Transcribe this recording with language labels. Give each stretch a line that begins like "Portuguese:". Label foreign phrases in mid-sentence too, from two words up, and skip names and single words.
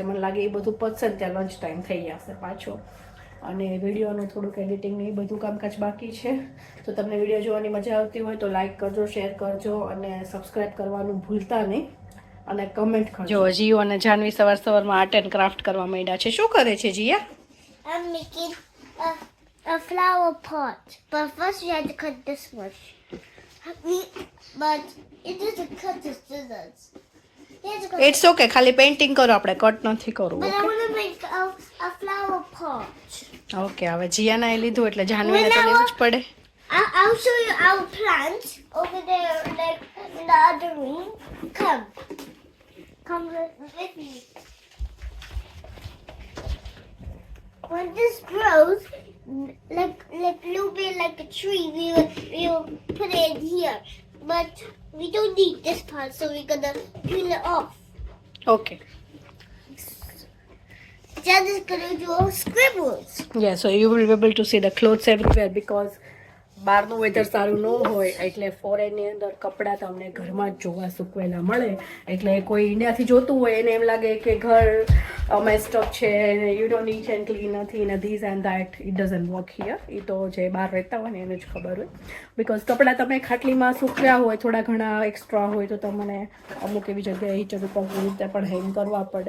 Gujarati: મને લાગે એ બધું પતશે ને ત્યાં લંચ ટાઈમ થઈ જશે પાછો. અને વિડીયોનું થોડુંક એડિટિંગ ને એ બધું કામકાજ બાકી છે. તો તમને વિડીયો જોવાની મજા આવતી હોય તો લાઇક કરજો, શેર કરજો અને સબસ્ક્રાઈબ કરવાનું ભૂલતા નહીં. અને કમેન્ટ કરજો. જીઓ અને જાનવી સવારમાં આર્ટ એન્ડ ક્રાફ્ટ કરવા માંડ્યા છે. શું કરે છે જીયા?
English: I'm making a flower pot, but first we had to cut this one. But it doesn't cut the scissors. it's okay,
Gujarati: ખાલી પેઇન્ટિંગ કરો, આપણે કટ નથી કરવું.
English: But I want to make a flower pot.
Gujarati: ઓકે, હવે જીયાના એ લીધું એટલે જાનવીને તો લેવું જ પડે.
English: I'll show you our plants over there, like in the other room. Come with me. When this grows, like little bit like a tree, we'll put it in here. But we don't need this part, so we're gonna peel it off. Okay. Dad is gonna do scribbles. Yeah, so you will be able to see the clothes everywhere because
Gujarati: બહારનું વેધર સારું ન હોય એટલે ફોરેનની અંદર કપડાં તમને ઘરમાં જ જોવા સૂકવેલા મળે. એટલે કોઈ ઇન્ડિયાથી જોતું હોય એને એમ લાગે કે ઘર મેસ્ટઅપ છે,
English: you don't neat and clean
Gujarati: નથી ને
English: this and that. It doesn't work here.
Gujarati: એ તો જે બહાર રહેતા હોય ને એને જ ખબર હોય. બિકોઝ કપડાં તમે ખાટલીમાં સૂકવ્યા હોય, થોડા ઘણા એક્સ્ટ્રા હોય, તો તમને અમુક એવી જગ્યાએ હીટર ઉપર રીતે પણ હેંગ કરવા પડે.